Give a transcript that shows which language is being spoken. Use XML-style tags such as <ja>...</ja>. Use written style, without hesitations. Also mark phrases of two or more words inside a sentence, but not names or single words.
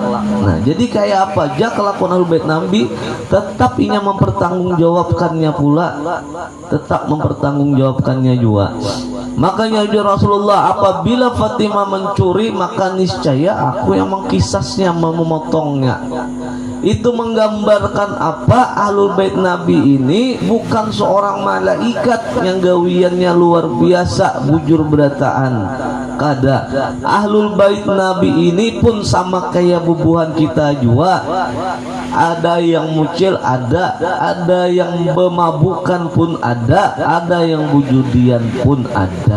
<bjn>Nah, jadi kayak apa aja kelakuan ahlul bait Nabi, tetap ia mempertanggungjawabkannya pula, tetap mempertanggungjawabkannya juga. Makanya Rasulullah, apabila Fatimah mencuri, maka niscaya aku yang mengkisasnya, memotongnya. Itu menggambarkan apa? Ahlul bait Nabi ini bukan seorang malaikat yang gawiannya luar biasa, bujur berataan. Kada. Ahlul bait Nabi ini pun sama kayak bubuhan kita juga. Ada yang mucil, ada yang bemabukan pun ada yang bujudian pun ada.</bjn>